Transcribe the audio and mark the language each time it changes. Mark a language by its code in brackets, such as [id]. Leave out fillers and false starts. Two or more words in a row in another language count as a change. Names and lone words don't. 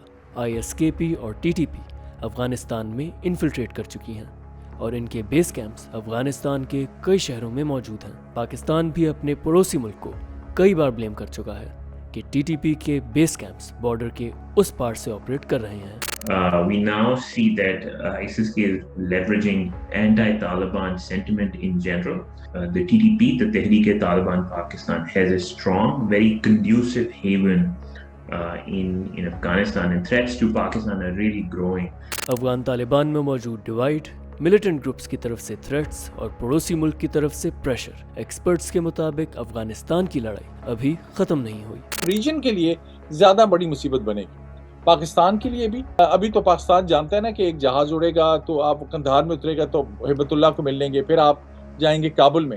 [ur] آئی ایس کے پی اور ٹی ٹی پی افغانستان میں انفلٹریٹ کر چکی ہیں اور ان کے [en] base camps [ur] افغانستان کے کئی شہروں میں موجود ہیں۔ پاکستان بھی اپنے پڑوسی ملک کو کئی بار بلیم کر چکا ہے کہ ٹی ٹی پی کے [en] base camps [ur] بارڈر کے اس پار سے آپریٹ کر رہے ہیں۔ [en] We now see that ISIS is leveraging anti-Taliban sentiment in general. The TTP, the Tehreek-e-Taliban Pakistan, has a strong, very conducive haven in Afghanistan, and threats to Pakistan are really growing. [ur] افغان طالبان میں موجود ڈیوائڈ، [en] militant groups [ur] کی طرف سے تھریٹس اور پڑوسی ملک کی طرف سے پریشر، ایکسپرٹس کے مطابق افغانستان کی لڑائی ابھی ختم نہیں ہوئی۔ ریجن کے لیے زیادہ بڑی مصیبت بنے گی، پاکستان کے لیے بھی۔ ابھی تو پاکستان جانتا ہے نا کہ ایک جہاز اڑے گا تو آپ قندھار میں اترے گا تو ہبت اللہ کو مل لیں گے، پھر آپ جائیں گے کابل میں۔